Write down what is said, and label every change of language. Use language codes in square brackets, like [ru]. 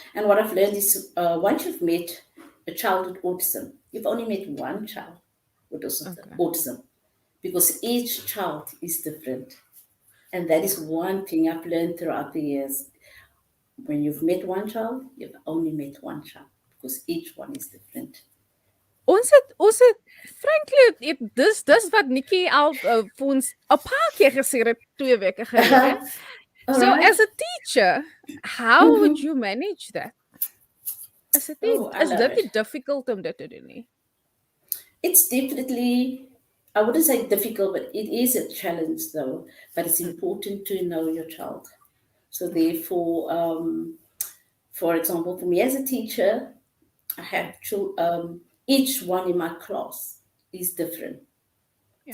[en] And what I've learned is once you've met a child with autism, you've only met one child with autism, because each child is different. And that is one thing I've learned throughout the years. When you've met one child, you've only met one child, because each one is different. [af] Ons het frankly dis wat Nikki al vir ons 'n paar keer gesê het 2 weke gelede. [en] So as a teacher, how would you manage that? [af] Is dit difficult om dit te doen nie? [en] It's definitely, I wouldn't say difficult, but it is a challenge though. But it's important to know your child. So therefore, for example, for me as a teacher, I have each one in my class is different. Yeah.